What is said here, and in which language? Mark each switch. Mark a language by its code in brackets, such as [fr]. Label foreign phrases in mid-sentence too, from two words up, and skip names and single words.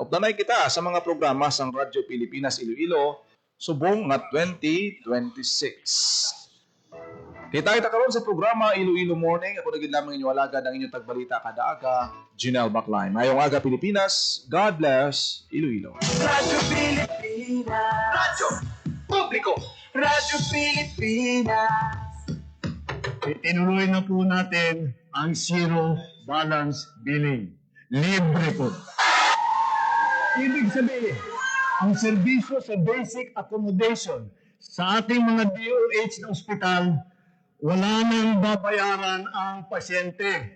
[hil] Updanay kita sa mga programa sang Radyo Pilipinas Iloilo subong nga 2026. Kita karon sa programa Iloilo Morning. Ako na gid lamang inyo alagad ang inyong tagbalita kada aga, Janelle Baclaim. Mayong aga Pilipinas. [en] God bless [hil] Iloilo. Radyo Pilipinas. Radyo Publiko. Radyo Pilipinas. [tl] Itinuloy na po natin ang [en] zero balance billing. [tl] libre po. Ibig sabihin, ang serbisyo sa [en] basic accommodation [tl] sa ating mga DOH na ospital, wala nang babayaran ang pasyente.